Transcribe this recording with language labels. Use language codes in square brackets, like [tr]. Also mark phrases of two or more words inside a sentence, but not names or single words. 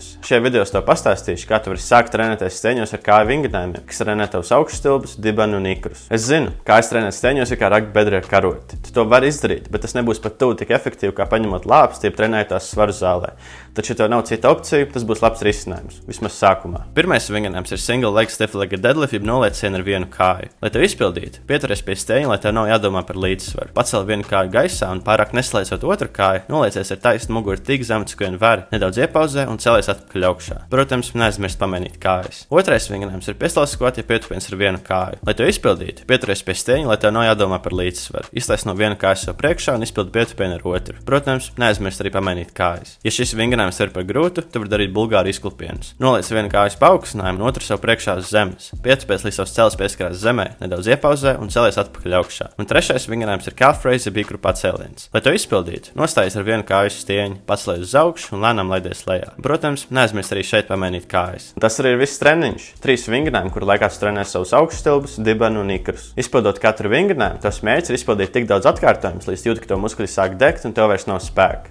[lv] Šajā video es tev pastāstīšu, kā tu vari sākt trenēties stieņos ar kāju vingrinājumiem, kas trenē tavus augšstilbus, dibenu un ikrus. Es zinu, kājas trenēt stieņos ir kā rakt bedri ar karoti. Tu to vari izdarīt, bet tas nebūs pat tuvu tik efektīvi, kā paņemot lāpsti, jeb trenējot tās svaru zālē. Taču, ja tev nav cita opcija, tas būs labs risinājums, vismaz sākumā. Pirmais vingrinājums ir [en] single leg stiff legged deadlift, [lv] jeb noliecieni ar vienu kāju. Lai to izpildītu, pieturies pie stieņa, lai tev nav jādomā par līdzsvaru. Pacel vienu kāju gaisā un pārāk neslēdzot otru kāju, noliecies ar taisnu muguru tik zemu, cik vien vari, nedaudz iepauzē un celies atpakaļ augšā. Protams, neaizmirst pamainīt kājas. Otrais vingrinājums ir pieslaucas skvats, ja pietupiens ar vienu kāju. Lai to izpildītu, pieturies pie stieņa, lai tev nav jādomā par līdzsvaru. Iztaisno vienu kāju sev priekšā un izpildi pietupienu ar otru. Protams, neaizmirst arī pamainīt kājas. Ja šis vingrinājums ir par grūtu, tu vari darīt bulgāru izklupienus. Noliec vienu kājas paaugstinājumu un otru sev priekšā uz zemes. Pietupies līdz savs celis pieskarās zemē, nedaudz iepauzē un celies atpakaļ augšā. Un trešais vingrinājums ir [en] calf raise, [lv] jeb ikru pacēliens. Lai to izpildītu, nostājies ar vienu kāju stieņu, pacelies uz augšu un lēnām laidies lejā. Protams, neaizmirst arī šeit pamainīt kājas. Un tas arī ir viss treniņš. 3 vingrinājumi, kuru laikā tu trenēsi savus augšstilbus, dibenu un ikrus. Izpildot katru vingrinājumu, tavs mērķis ir izpildīt tik daudz atkārtojumus, līdz jūti, ka to muskuļi sāk degt un tev vairs nav spēka.